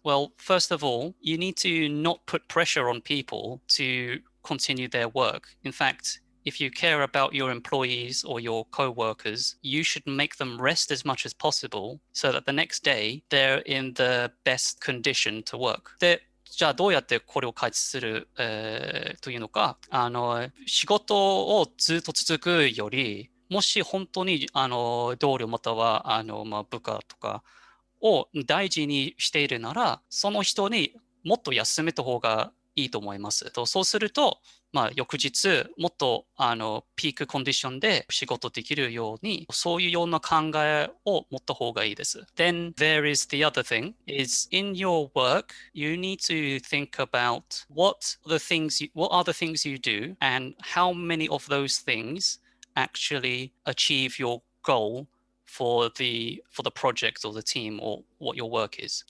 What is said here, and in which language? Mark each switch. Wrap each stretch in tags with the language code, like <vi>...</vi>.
<en>Well, first of all, you need to not put pressure on people to continue their work. In fact, if you care about your employees or your co-workers, you should make them rest as much as possible so that the next day they're in the best condition to work.</en> <ja>で、じゃあどうやってこれを解決する、というのか、仕事をずっと続くより、もし本当に同僚または部下とかを大事にしているなら、その人にもっと休めた方がいいと思います。そうすると、翌日もっとピークコンディションで仕事できるように、そういうような考えを持った方がいいです。</ja> <en>Then there is the other thing, is in your work, you need to think about what are the things you do and how many of those things actually achieve your goal for the project or the team or what your work is.</en>